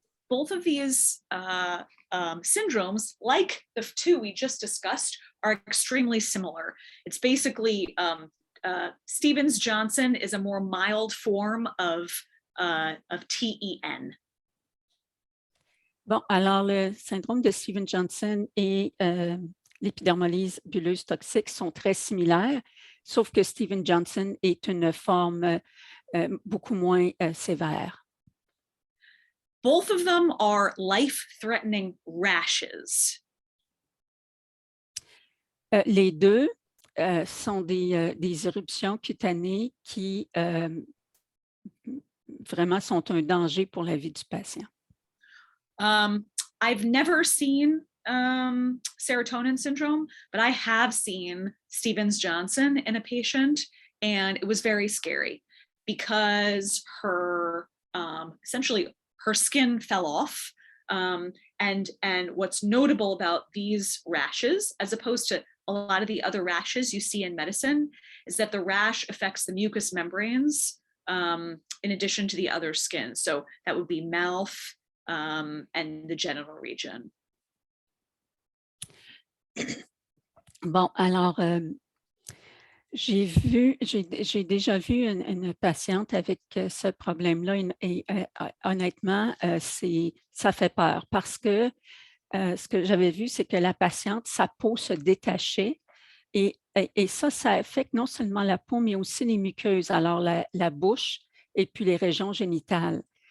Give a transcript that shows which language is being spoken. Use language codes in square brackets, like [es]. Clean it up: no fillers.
[en] Both of these syndromes, like the two we just discussed, are extremely similar. It's basically Stevens-Johnson is a more mild form of TEN. [fr] Bon, alors le syndrome de Stevens-Johnson et l'épidermolyse bulleuse toxique sont très similaires, sauf que Stevens-Johnson est une forme beaucoup moins sévère. [en] Both of them are life-threatening rashes. [fr] Les deux sont des éruptions cutanées qui vraiment sont un danger pour la vie du patient. [en] I've never seen serotonin syndrome, but I have seen Stevens-Johnson in a patient, and it was very scary because her essentially her skin fell off. And what's notable about these rashes, as opposed to a lot of the other rashes you see in medicine, is that the rash affects the mucous membranes in addition to the other skin. So that would be mouth and the genital region. [fr] Bon, alors, j'ai déjà vu une patiente avec ce problème-là et honnêtement, ça fait peur parce que ce que j'avais vu, c'est que la patiente, sa peau se détachait et ça affecte non seulement la peau, mais aussi les muqueuses, alors la bouche et puis les régions génitales.